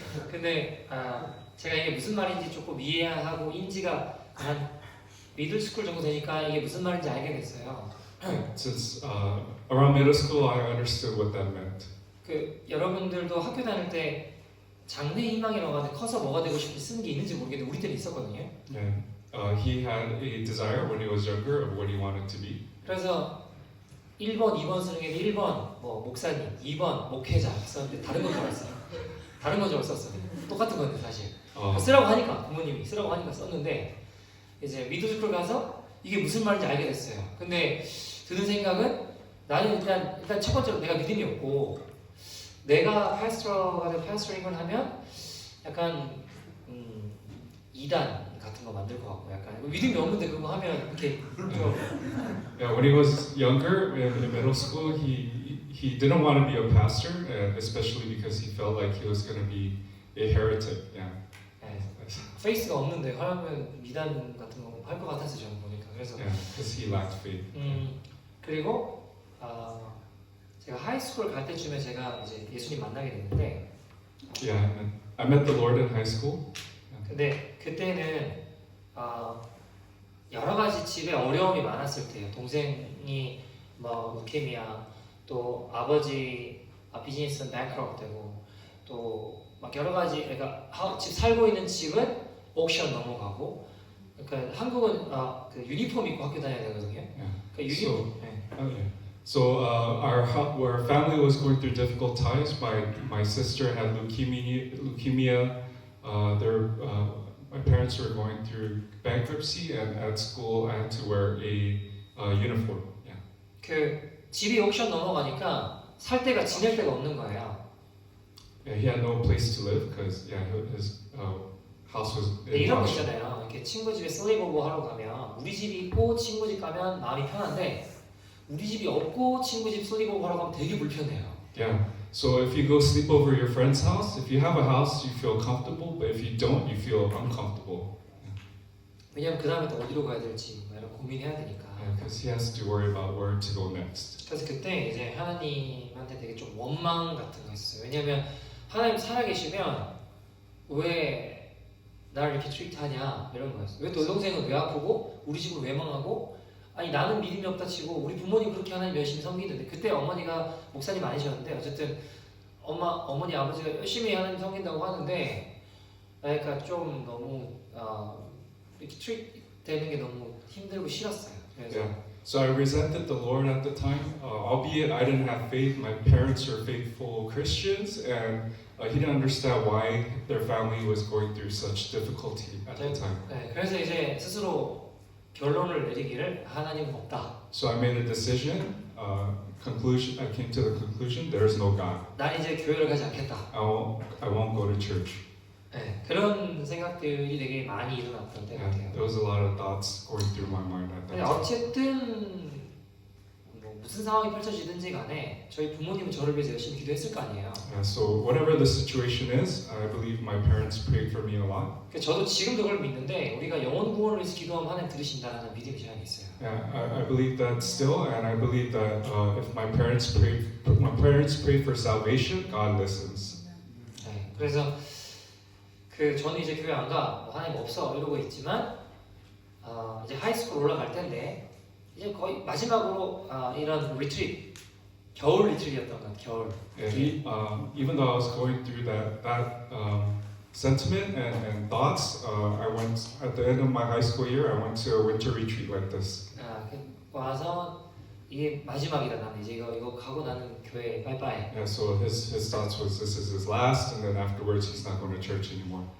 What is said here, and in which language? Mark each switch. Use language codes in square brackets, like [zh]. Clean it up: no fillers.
[ko] 근데 제가 이게 무슨 말인지 조금 이해하고 인지가 한 미들 스쿨 정도 되니까 이게 무슨 말인지 알게 됐어요. [en] Since around middle school, I understood what that meant. [ko] 그 여러분들도 학교 다닐 때 장래 희망이라고 하는데 커서 뭐가 되고 싶은지 쓰는 게 있는지 모르겠는데 우리 때는 있었거든요. [en] And he had a desire when he was younger of what he wanted to be. [ko] 그래서 1번, 2번 쓰는 게 1번 뭐 목사님, 2번 목회자 썼는데 다른 거 적었어요. 다른 거 적었었어요. 똑같은 건데 사실. 쓰라고 하니까 부모님이 쓰라고 하니까 썼는데 이제 미드스쿨 가서 이게 무슨 말인지 알게 됐어요. 근데 드는 생각은 나는 일단 첫 번째로 내가 믿음이 없고 내가 파스터가 되고 파스터링을 하면 약간 2단 같은 거 만들 것 같고 약간 믿음이 없는데 그거 하면 이렇게 좀 [en] Yeah, when he was younger in middle school, he didn't want to be a pastor, especially because he felt like he was going to be a heretic. Yeah. [ko] 예, 페이스가 없는데 하면 미단 같은 거 할 것 같아서 저는 보니까 그래서 [en] Yeah, because he lacked faith. [ko] 그리고 제가 하이스쿨 갈 때쯤에 제가 이제 예수님 만나게 됐는데 [en] Yeah, and I met the Lord in high school. [ko] 근데 그때는 여러 가지 집에 어려움이 많았을 때예요. 동생이 뭐 루케미아, 또 아버지 비즈니스 뱅크럽트 되고 또 막 여러 가지 그러니까 집 살고 있는 집은 옥션 넘어가고 그러니까 한국은 그 유니폼 입고 학교 다녀야 되거든요. 그러니까 유니폼. [en] So our family was going through difficult times. My sister had leukemia. My parents were going through bankruptcy, and at school I had to wear a uniform. Yeah. [ko] 그 집이 옥션 넘어가니까 살 데가 지낼 데가 없는 거예요. [en] Yeah, he had no place to live because his house was [ko] 근데 [en] in [ko] 이런 거 [en] auction. [ko] 있잖아요. 이렇게 친구 집에 슬리브오버 하러 가면 우리 집이 있고 친구 집 가면 마음이 편한데 우리 집이 없고 친구 집 슬리브오버 하러 가면 되게 불편해요. [en] Yeah. So if you go sleep over your friend's house, if you have a house, you feel comfortable, but if you don't, you feel uncomfortable. [ko] 왜냐면 그 다음에 또 어디로 가야 될지 뭐 이런 고민해야 되니까. [en] Because he has to worry about where to go next. [ko] 그래서 그때 이제 하나님한테 되게 좀 원망 같은 거 있어요. 왜냐면 하나님 살아계시면 왜 나를 이렇게 트리트하냐 이런 거였어요. 왜 또 동생은 왜 아프고 우리 집은 왜 망하고 아니 나는 믿음이 없다 치고 우리 부모님 그렇게 하나님 열심히 섬기는데 그때 어머니가 목사님 아니셨는데 어쨌든 어머니 아버지가 열심히 하나님 섬긴다고 하는데 그러니까 좀 너무 이렇게 트리트 되는 게 너무 힘들고 싫었어요. 그래서 [en] Yeah. So I resented the Lord at the time. Albeit I didn't have faith, my parents were faithful Christians, and he didn't understand why their family was going through such difficulty at the time. [ko] 네, 그래서 이제 스스로 결론을 내리기를 하나님은 없다. [en] So I made a decision. I came to the conclusion there is no God. [ko] 난 이제 교회를 가지 않겠다. [en] I won't go to church. [ko] 네, 그런 생각들이 되게 많이 일어났던 때 [en] And [ko] 같아요. [en] there was a lot of thoughts going through my mind at that [ko] 근데 [en] time. [ko] 어쨌든 뭐 무슨 상황이 펼쳐지든지 간에 저희 부모님은 저를 위해서 열심히 기도했을 거 아니에요. [en] So whatever the situation is, I believe my parents prayed for me a lot. [ko] 그래서 저도 지금도 그걸 믿는데 우리가 영혼 구원을 위해서 기도하면 하나님 들으신다는 믿음이 제가 있어요. [en] Yeah, I believe that still, and I believe that if my parents pray for salvation, God listens. [ko] 네, 그래서 저는 이제 교회 안 가, 뭐 하나님 없어 이러고 있지만 이제 하이스쿨 올라갈 텐데 이제 거의 마지막으로 이런 리트릿, 겨울 리트릿이었던 것 같아요. 겨울. [en] And even though I was going through that sentiment and thoughts, I went at the end of my high school year. I went to a winter retreat like this. [ko] 와서 이게 마지막이다. 나는 이제 이거 가고 나는 교회 빠이빠이. [en] Yeah, so his thoughts was this is his last, and then afterwards he's not going to church anymore.